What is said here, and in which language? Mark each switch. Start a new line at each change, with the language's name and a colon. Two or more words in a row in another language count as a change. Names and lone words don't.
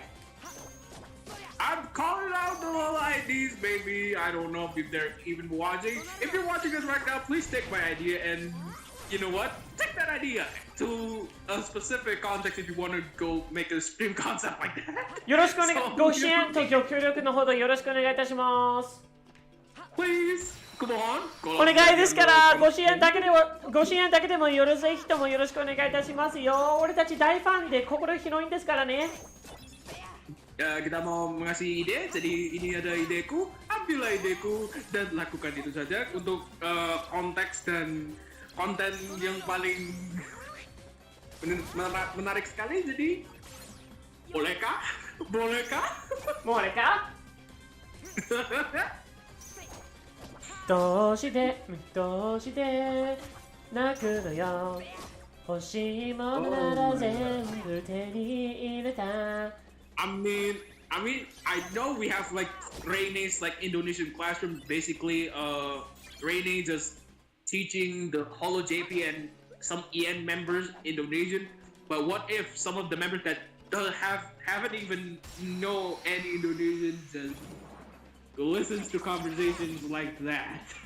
English: I'm calling out the Holo IDs, baby. I don't know if they're even watching. If you're watching this right now, please take my idea and you know what? Take that idea to a specific context if you want to go make a stream concept like that.
Japanese: よろしくお願い、ご支援とご協力のほどよろしくお願いいたします。
English: Please, come on.
Japanese: お願いですから、ご支援だけでもよろぜひともよろしくお願いいたしますよ。俺たち大ファンで心広いんですからね。
Indonesian: Kita mau mengasih ide, jadi ini ada ideku, ambillah ideku dan lakukan itu saja untuk konteks dan konten yang paling menarik sekali. Jadi, bolehkah? Bolehkah? Bolehkah?
Japanese: どうして泣くのよ。欲しいものなら全部手に入れた。
English: I mean, I know we have like Rene's like Indonesian classroom. Basically, Rene just teaching the Holo JP and some EN members Indonesian. But what if some of the members that haven't even know any Indonesian just listens to conversations like that?